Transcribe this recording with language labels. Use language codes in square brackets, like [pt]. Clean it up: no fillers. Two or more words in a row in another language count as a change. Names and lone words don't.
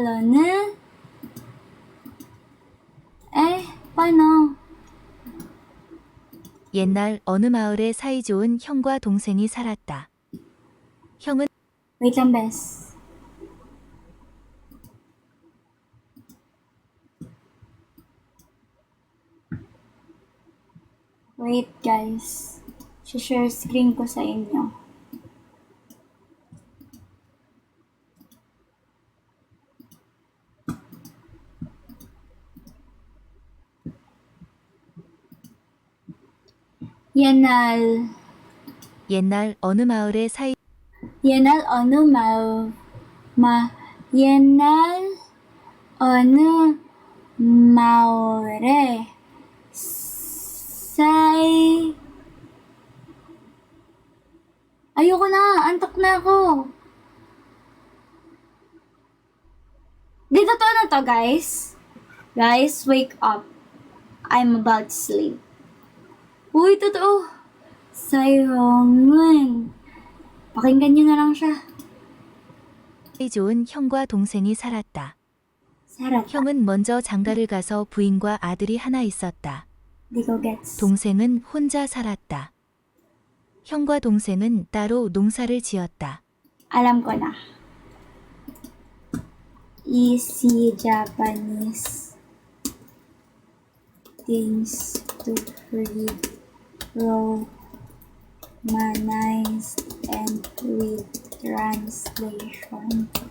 [ko] 옛날로는 paano? 옛날 어느 마을에 사이좋은 형과 동생이 살았다. 형은 [tl] Wait lang, bes. [en] Wait, guys. [tl] Share screen ko sa inyo. [ko] 옛날 어느 마을에 옛날 어느 옛날 어느 마을에 [tl] ayoko na, antok na ako. Di totoo na to, guys. [en] Guys, wake up. I'm about to sleep. [tl] Uy, totoo. 사용은 pakinggan nyo na lang siya. [ko] 사이좋은 형과 동생이 살았다. 살았다. 형은 먼저 장가를 가서 부인과 아들이 하나 있었다. [tl] Di ko gets. [ko] 동생은 혼자 살았다. 형과 동생은 따로 농사를 지었다. [tl] Alam ko na. [en] Easy Japanese things to read, romanized and with translation.